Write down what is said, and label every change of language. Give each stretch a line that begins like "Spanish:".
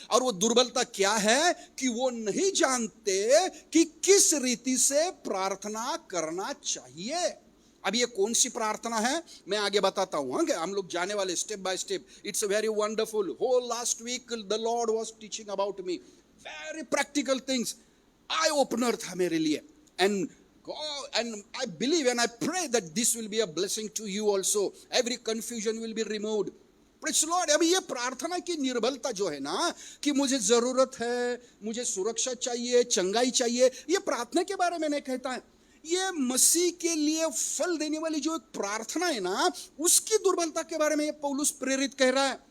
Hindi: और वो दुर्बलता क्या है कि वो नहीं जानते कि किस रीति से प्रार्थना करना चाहिए। अब ये कौन सी प्रार्थना है मैं आगे बताता हूं। हम लोग जाने वाले step by step.
English: It's very wonderful. Whole last week the lord was teaching about me very practical things.
Hindi: Eye opener था मेरे लिए।
English: And I believe and I pray that this will be a blessing to you also. Every confusion will be removed. Praise the Lord.
Hindi: अभी ये प्रार्थना की निर्बलता जो है ना, कि मुझे जरूरत है, मुझे सुरक्षा चाहिए, चंगाई चाहिए, ये प्रार्थना के बारे में नहीं कहता है। ये मसीह के लिए फल देने वाली जो एक प्रार्थना है ना, उसकी दुर्बलता के बारे में ये पौलुस प्रेरित कह रहा है।